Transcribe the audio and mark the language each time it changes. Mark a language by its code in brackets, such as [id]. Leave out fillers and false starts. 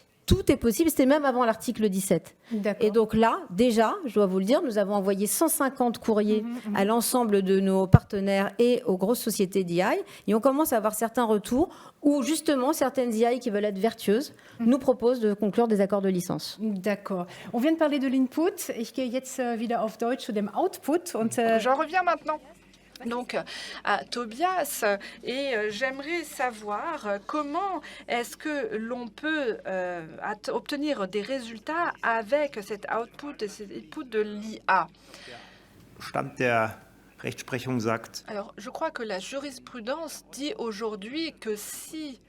[fr] Tout est possible, c'était même avant l'article 17. Et donc là, déjà, je dois vous le dire, nous avons envoyé 150 courriers à l'ensemble de nos partenaires et aux grosses sociétés d'IA. Et on commence à avoir certains retours où, justement, certaines IA qui veulent être vertueuses nous proposent de conclure des accords de licence. D'accord. On vient de parler de l'input. [de] Ich gehe jetzt wieder auf Deutsch zu dem Output. [fr] J'en reviens maintenant. Donc, à Tobias, et j'aimerais savoir comment est-ce que l'on peut obtenir des résultats avec cet output et cet input de l'IA. [de] Stand der Rechtsprechung sagt, [fr] alors, je crois que la jurisprudence dit aujourd'hui que si